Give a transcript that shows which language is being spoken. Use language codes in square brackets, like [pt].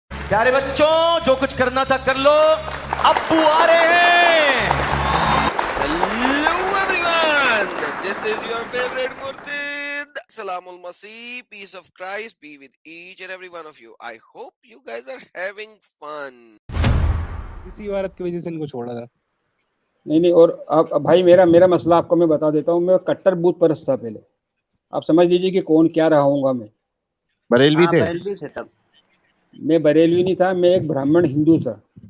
[hi] प्यारे बच्चों, जो कुछ करना था कर लो, अब्बू आ रहे हैं। [en] Hello everyone, this is your favorite Murtid. Salamul Masih, peace of Christ be with each and every one of you. I hope you guys are having fun. [hi] इसी इबारत की वजह से इनको छोड़ा था। नहीं और अब भाई मेरा मसला आपको मैं बता देता हूँ। मैं कट्टर बूथ परस्त था पहले, आप समझ लीजिए कि कौन क्या रहा हूँगा। मैं बरेलवी थे? बरेलवी थे तब। मैं बरेलवी नहीं था, मैं एक ब्राह्मण हिंदू था।